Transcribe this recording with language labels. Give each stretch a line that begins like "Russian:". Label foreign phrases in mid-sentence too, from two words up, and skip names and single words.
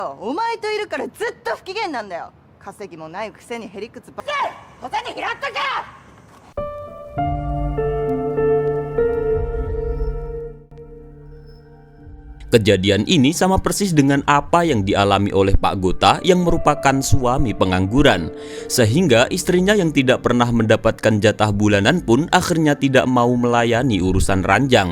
Japanese: お前といるからずっと不機嫌なんだよ。稼ぎもないくせにへりくつばっかり。小銭拾っとけ。
Indonesian: Kejadian ini sama persis dengan apa yang dialami oleh Pak Gota yang merupakan suami pengangguran. Sehingga istrinya yang tidak pernah mendapatkan jatah bulanan pun akhirnya tidak mau melayani urusan ranjang.